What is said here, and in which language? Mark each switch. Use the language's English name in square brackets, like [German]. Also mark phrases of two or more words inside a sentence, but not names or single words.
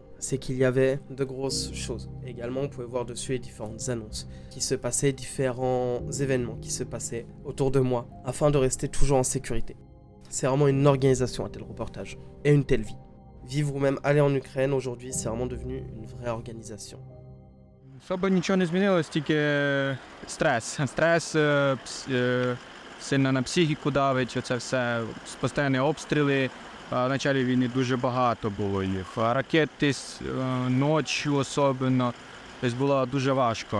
[French] C'est qu'il y avait de grosses choses. Également, on pouvait voir dessus les différentes annonces qui se passaient, différents événements qui se passaient autour de moi, afin de rester toujours en sécurité. C'est vraiment une organisation, un tel reportage, et une telle vie. Vivre ou même aller en Ukraine, aujourd'hui, c'est vraiment devenu une vraie organisation. [Ukrainian] Особо нічого не змінилось, тільки стрес. Стрес сильно на психіку давить, оце все, постійні обстріли. В початку війни дуже багато було їх. Ракети ночі особливо, тобто було дуже важко.